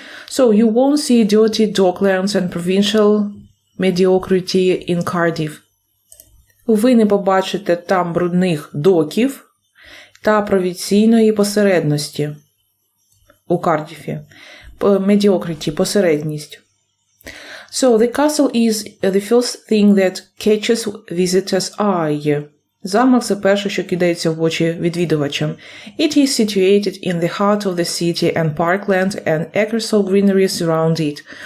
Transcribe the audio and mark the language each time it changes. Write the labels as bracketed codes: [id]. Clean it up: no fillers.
[en] So you won't see dirty docklands and provincial mediocrity in Cardiff. [uk] Ви не побачите там брудних доків та провінційної посередності у Кардіфі. Mediocrity – посередність. [en] So the castle is the first thing that catches visitors' eye. [uk] Замок – це перше, що кидається в очі відвідувачам. [en] It is situated in the heart of the city and parkland and acres of greenery surround it.